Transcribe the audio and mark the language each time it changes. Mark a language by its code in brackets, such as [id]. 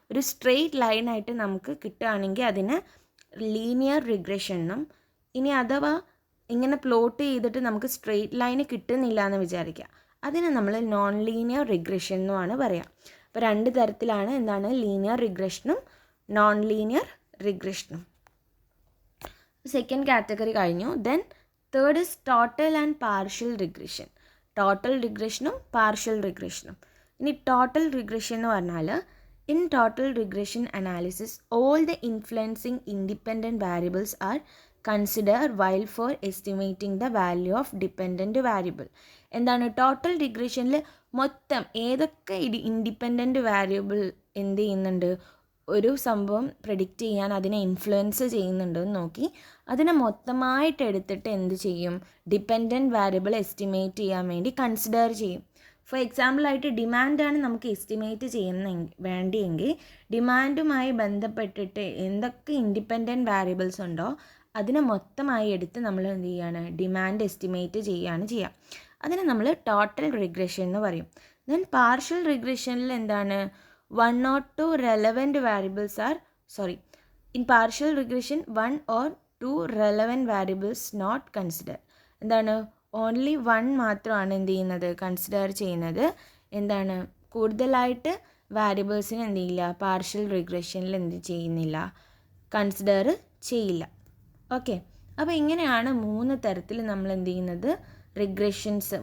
[ml] ഒരു സ്ട്രെയിറ്റ് ലൈനായിട്ട് നമുക്ക് കിട്ടുകയാണെങ്കിൽ അതിനെ ലീനിയർ റിഗ്രഷൻ എന്നും, ഇനി അഥവാ ഇങ്ങനെ പ്ലോട്ട് ചെയ്തിട്ട് നമുക്ക് സ്ട്രെയിറ്റ് ലൈന് കിട്ടുന്നില്ല എന്ന് വിചാരിക്കുക, അതിനെ നമ്മൾ നോൺ ലീനിയർ റിഗ്രഷൻ എന്നുമാണ് പറയുക. അപ്പോൾ 2 തരത്തിലാണ് എന്താണ്, linear റിഗ്രഷനും non linear റിഗ്രഷനും. [en] Second category കഴിഞ്ഞു. Then third is total and partial regression. [ml] Total റിഗ്രഷനും partial റിഗ്രഷനും. ഇനി ടോട്ടൽ റിഗ്രഷൻ എന്ന് പറഞ്ഞാൽ, [en] in total regression analysis all the influencing independent variables are considered while for estimating the value of dependent variable. [ml] എന്താണ് total റിഗ്രഷനിൽ മൊത്തം ഏതൊക്കെ independent variable എന്ത് ചെയ്യുന്നുണ്ട്, ഒരു സംഭവം പ്രെഡിക്റ്റ് ചെയ്യാൻ അതിനെ ഇൻഫ്ലുവൻസ് ചെയ്യുന്നുണ്ടെന്ന് നോക്കി അതിനെ മൊത്തമായിട്ട് എടുത്തിട്ട് എന്ത് ചെയ്യും, ഡിപ്പെൻഡൻറ്റ് വാരിയബിൾ എസ്റ്റിമേറ്റ് ചെയ്യാൻ വേണ്ടി കൺസിഡർ ചെയ്യും. ഫോർ എക്സാമ്പിളായിട്ട് ഡിമാൻഡാണ് നമുക്ക് എസ്റ്റിമേറ്റ് വേണ്ടിയെങ്കിൽ ഡിമാൻഡുമായി ബന്ധപ്പെട്ടിട്ട് എന്തൊക്കെ ഇൻഡിപെൻഡൻറ്റ് വാരിയബിൾസ് ഉണ്ടോ അതിനെ മൊത്തമായി എടുത്ത് നമ്മൾ എന്ത് ചെയ്യാണ്, ഡിമാൻഡ് എസ്റ്റിമേറ്റ് ചെയ്യുക. അതിനെ നമ്മൾ ടോട്ടൽ റിഗ്രഷൻ എന്ന് പറയും. ദെൻ പാർഷ്യൽ റിഗ്രഷനിൽ എന്താണ്, [en] 1 or 2 relevant variables are in partial regression 1 or 2 relevant variables not considered. [ml] എന്താണ്, ഓൺലി 1 മാത്രമാണ് എന്ത് ചെയ്യുന്നത്, കൺസിഡർ ചെയ്യുന്നത്. എന്താണ്, കൂടുതലായിട്ട് വാരിയബിൾസിന് എന്ത് ചെയ്യില്ല, പാർഷ്യൽ റിഗ്രഷനിൽ എന്ത് ചെയ്യുന്നില്ല, കൺസിഡർ ചെയ്യില്ല. ഓക്കെ, അപ്പോൾ ഇങ്ങനെയാണ് 3 തരത്തിൽ നമ്മൾ എന്ത് ചെയ്യുന്നത്, റിഗ്രഷൻസ്.